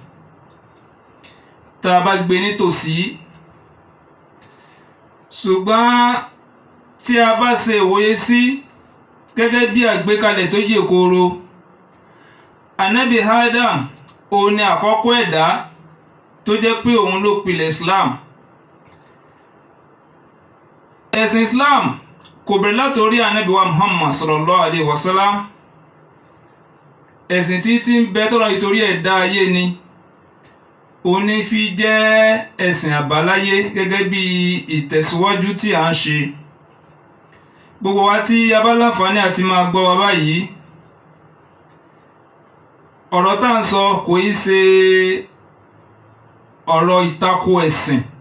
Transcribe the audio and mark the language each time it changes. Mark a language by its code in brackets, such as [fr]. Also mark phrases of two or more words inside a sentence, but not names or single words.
[yo] tá a bá gbé nítòsí, ṣùgbọ́n tí a bá ṣe ìwòye sí gẹ́gẹ́ bí àgbékalẹ̀ tó yè kooro, Ànábì Adam ó ní àkọ́kọ́ ẹ̀dá tó jẹ́ pé òun ló pilẹ̀ Islam. Ẹ̀sìn Islam kò bẹ̀rẹ̀ látorí Ànábì wa Muhammad [ar] صلى الله عليه وسلم. [yo] Ẹ̀sìn tí ń bẹ tọ́lọ́ ìtorí ẹ̀dá ayé ni, òun ní fi jẹ́ ẹ̀sìn àbáláyé gẹ́gẹ́ bí ìtẹ̀síwájú tí a ń ṣe. Gbogbo wa tí a bá láǹfààní àti máa gbọ́ wa báyìí, ọ̀rọ̀ tá à ń sọ kò í ṣe ọ̀rọ̀ ìtakò ẹ̀sìn.